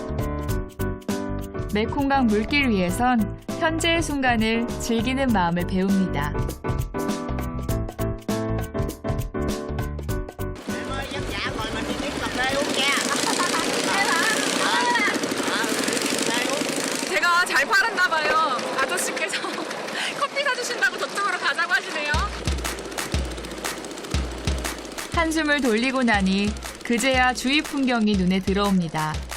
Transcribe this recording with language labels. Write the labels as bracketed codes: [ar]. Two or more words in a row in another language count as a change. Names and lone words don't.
[ko] 메콩강 물길 위에선 현재의 순간을 즐기는 마음을 배웁니다. [vi] Em ơi, vất vả rồi mình đi kiếm cà phê uống nha. [ko] 제가 잘 팔았나 봐요. 아저씨께서 커피 사주신다고 저쪽으로 가자고 하시네요. 한숨을 돌리고 나니 그제야 주위 풍경이 눈에 들어옵니다.